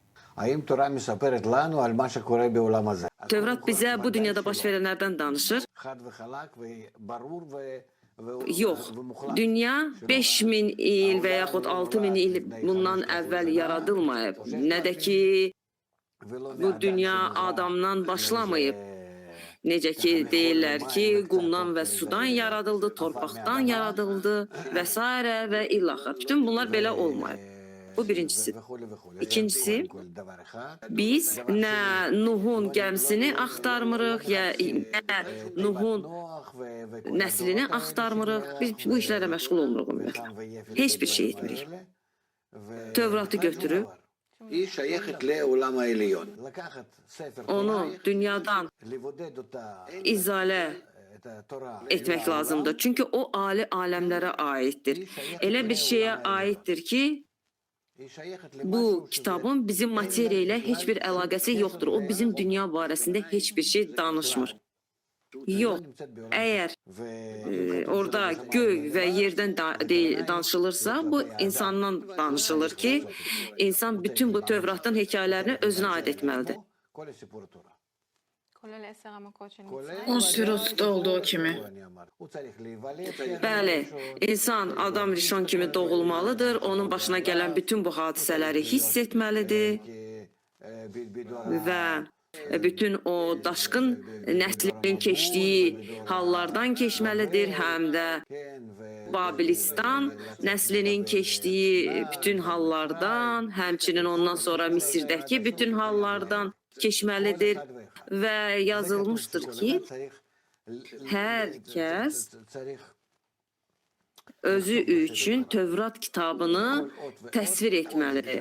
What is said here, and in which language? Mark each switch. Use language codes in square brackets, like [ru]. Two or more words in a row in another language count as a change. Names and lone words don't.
[he] האם תורה מספרת לנו על מה שקורה בעולם הזה? [az] Tövrat bizə bu dünyada baş verənlərdən danışır. [he] חד וחלק וברור [az] Yox, dünya 5000 il və yaxud 6000 il bundan əvvəl yaradılmayıb. Nə də ki, bu dünya Adamdan başlamayıb. Necə ki, deyirlər ki, qumdan və sudan yaradıldı, torpaqdan yaradıldı və s. və ilaxır. Bütün bunlar belə olmayıb. Bu birincisi. İkincisi, biz nə Nuhun gəmisini axtarmırıq, ya nə Nuhun nəslini axtarmırıq. Biz bu işlərlə məşğul olmuruq ümumiyyətlə. Heç bir şey etmirik. Tövratı götürüb, [he] היא שייכת לעולם העליון. [az] onu dünyadan izalə etmək lazımdır. Çünki o ali aləmlərə aiddir. Elə bir şeyə aiddir ki, bu kitabın bizim materiya ilə heç bir əlaqəsi yoxdur. O bizim dünya barəsində heç bir şey danışmır. Yox, əgər orada göy və yerdən danışılırsa, bu insandan danışılır ki, insan bütün bu Tövratın hekayələrini özünə aid etməlidir. [he] כולל 10 המכות של מצרים. [az] 10 sürüsüdə olduğu kimi. Bəli, insan Adam Rişon kimi doğulmalıdır, onun başına gələn bütün bu hadisələri hiss etməlidir və bütün o daşqın nəslinin keçdiyi hallardan keçməlidir, həm də Babilistan nəslinin keçdiyi bütün hallardan, həmçinin ondan sonra Misirdəki bütün hallardan keçməlidir və yazılmışdır ki, hər kəs özü üçün Tövrat kitabını təsvir etməlidir.